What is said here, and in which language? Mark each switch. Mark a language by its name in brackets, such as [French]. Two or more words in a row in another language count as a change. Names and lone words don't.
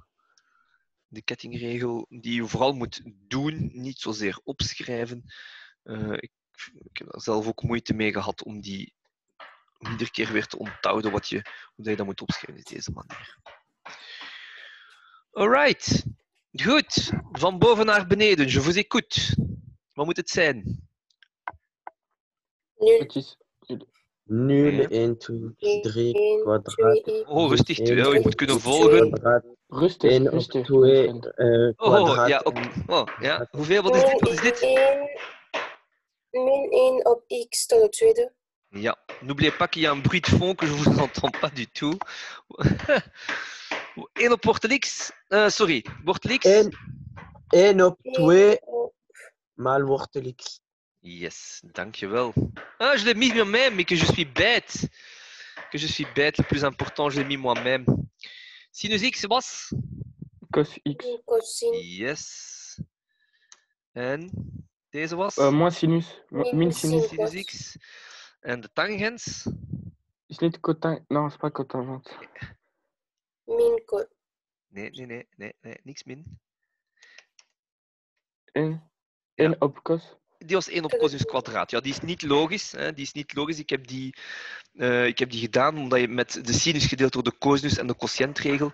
[Dutch] De kettingregel die je vooral moet doen, niet zozeer opschrijven. Ik heb er zelf ook moeite mee gehad om die iedere keer weer te onthouden hoe je dat moet opschrijven, op deze manier. Alright. Goed. Van boven naar beneden. [French] Je vous écoute. [Dutch] Wat moet het zijn? Nul. 0, 1, 2, 3, kwadraat. Oh, rustig. Je moet kunnen X volgen. kwadraat. Rustig, 1 op rustig. 2 kwadraat. Ja. Ja. Hoeveel? Wat is dit? Min 1 op x tot de tweede. Ja. [French] N'oubliez pas qu'il y a un bruit de fond que je vous entends pas du tout. [Dutch] 1 op wortel x. Wortel x. 1 op 2 maal wortel x. Yes, dankjewel. [French] Je l'ai mis moi-même, mais que je suis bête. Le plus important, je l'ai mis moi-même. [Dutch] Sinus x was? Cos x. Cosine. Yes. En deze was? [French] Moins sinus. [Dutch] Min sinus. Sinus x. En de tangens? Is niet cotangent. [French] Non, c'est pas cotangent. [Dutch] Min co. Nee, niks min. 1 op cos. Die was 1 op cosinus kwadraat. Ja, die is niet logisch. Ik heb die gedaan omdat je met de sinus gedeeld door de cosinus en de quotiëntregel.